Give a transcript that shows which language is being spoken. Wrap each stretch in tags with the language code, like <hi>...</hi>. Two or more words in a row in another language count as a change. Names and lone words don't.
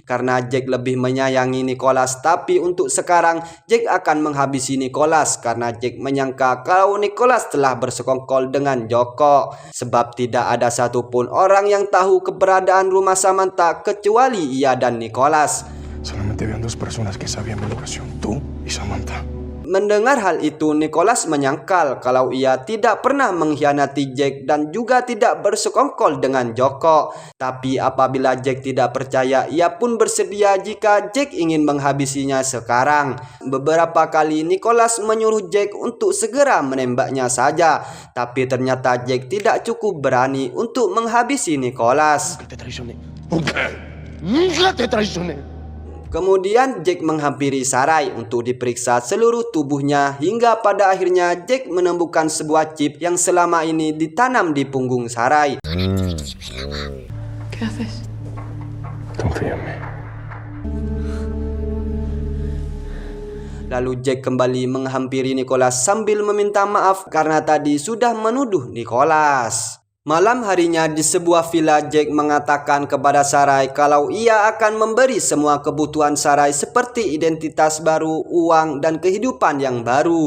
<id>Karena Jack lebih menyayangi Nicholas, tapi untuk sekarang Jack akan menghabisi Nicholas karena Jack menyangka kalau Nicholas telah bersekongkol dengan Joko. Sebab tidak ada satupun orang yang tahu keberadaan rumah Samantha kecuali ia dan Nicholas.</id> <es>Solamente habían 2 personas que sabían mi ubicación, tú y Samantha.</es> <id>Mendengar hal itu, Nicholas menyangkal kalau ia tidak pernah mengkhianati Jack dan juga tidak bersekongkol dengan Joko. Tapi apabila Jack tidak percaya, ia pun bersedia jika Jack ingin menghabisinya sekarang. Beberapa kali Nicholas menyuruh Jack untuk segera menembaknya saja, tapi ternyata Jack tidak cukup berani untuk menghabisi Nicholas.</id> <es>Nunca te traicioné. Nunca te traicioné.</es> <id>Kemudian Jack menghampiri Sarai untuk diperiksa seluruh tubuhnya hingga pada akhirnya Jack menemukan sebuah chip yang selama ini ditanam di punggung Sarai.</id> <es>¿Qué haces? Confía en mí.</es> <id>Lalu Jack kembali menghampiri Nicholas sambil meminta maaf karena tadi sudah menuduh Nicholas. Malam harinya di sebuah villa, Jack mengatakan kepada Sarai kalau ia akan memberi semua kebutuhan Sarai seperti identitas baru, uang, dan kehidupan yang baru.</id>